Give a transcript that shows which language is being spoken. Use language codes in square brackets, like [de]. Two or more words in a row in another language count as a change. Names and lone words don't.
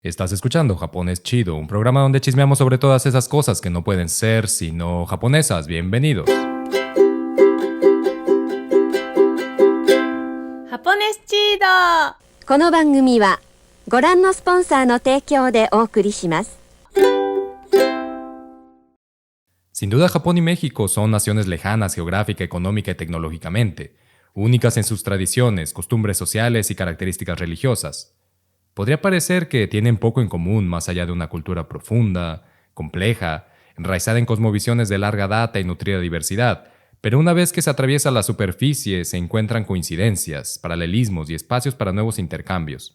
[es] Estás escuchando Japón es chido, un programa donde chismeamos sobre todas esas cosas que no pueden ser sino japonesas. Bienvenidos. [ja] ハポネスチード。この番組はご覧のスポンサーの提供でお送りします。 [es] Sin duda, Japón y México son naciones lejanas geográfica, económica y tecnológicamente, únicas en sus tradiciones, costumbres sociales y características religiosas. Podría parecer que tienen poco en común más allá de una cultura profunda, compleja, enraizada en cosmovisiones de larga data y nutrida diversidad, pero una vez que se atraviesa la superficie se encuentran coincidencias, paralelismos y espacios para nuevos intercambios.